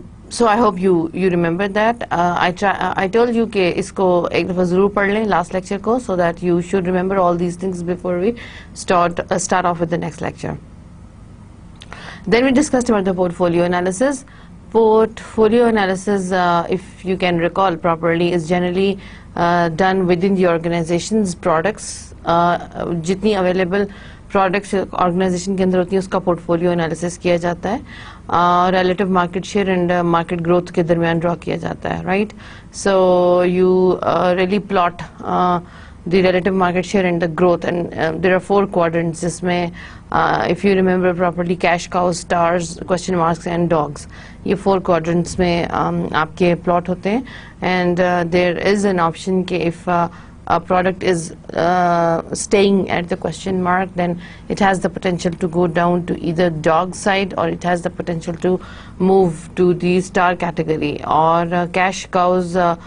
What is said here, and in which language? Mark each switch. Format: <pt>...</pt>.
<en>So I hope you remember that. I told you</en> <hi>कि इसको एक दफ़ा ज़रूर पढ़ लें</hi> <en>last lecture को, so that you should remember all these things before we start off with the next lecture. Then we discussed about the portfolio analysis. Portfolio analysis, if you can recall properly, is generally done within the organization's products.</en> <hi>जितनी available products organization के अंदर होती है उसका portfolio analysis किया जाता है, relative market share and market growth के दरमियान draw किया जाता है, right?</hi> <en>So you really plot the relative market share and the growth, and there are 4 quadrants जिसमें if you remember properly, cash cows, stars, question marks and dogs,</en> <hi>ये 4 quadrants में आपके plot होते हैं.</hi> <en>And there is an option कि if a product is staying at the question mark, then it has the potential to go down to either dog side, or it has the potential to move to the star category, or cash cows</en>